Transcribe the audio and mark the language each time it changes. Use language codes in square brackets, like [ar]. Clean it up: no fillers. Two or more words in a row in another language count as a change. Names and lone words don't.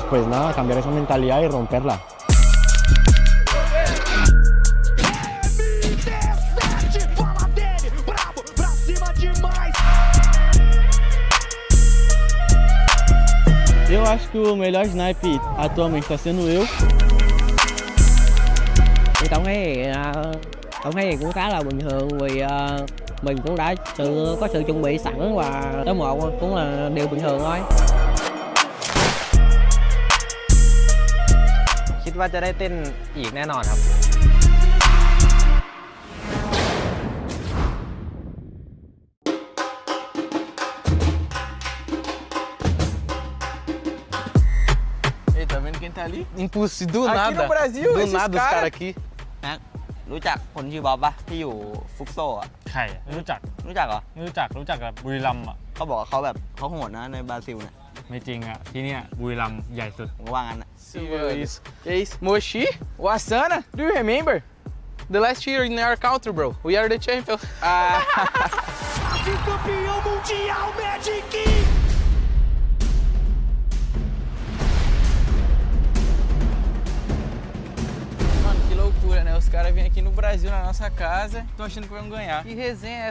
[es] ¿no? Cambiar esa mentalidad y romperla. [pt] Eu acho que o melhor sniper atualmente está sendo eu. [vi] Tổng thấy cũng khá là bình thường vì mình cũng đã có sự chuẩn bị sẵn và tới một cũng là điều bình thường thôi. [th] คิดว่าจะได้เต้นอีกแน่นอนครับ [pt] Ei, tá vendo quem tá ali? Impossível, do Aqui nada. no Brasil, do esses nada os cara- caras aqui. [th] แม็กรู้จักคนชื่อบ๊อบปะที่อยู่ฟุกโซ่อะ ใครไม่รู้จัก รู้จักเหรอ ไม่รู้จักกับบุรีรัมย์อ่ะ เขาบอกว่าเขาแบบเขาโหดนะในบราซิลเนี่ย ไม่จริงอ่ะ ที่เนี่ยบุรีรัมย์ใหญ่สุด ผมก็ว่างั้นนะ [pt] Isso. Que isso? Mochi? O Asana? [en] Do you remember? The last year in our country, bro. We are the champions. [pt] Campeão mundial Magic! Mano, que loucura, né? Os caras vêm aqui no Brasil, na nossa casa, estão achando que vão ganhar. Que resenha é essa?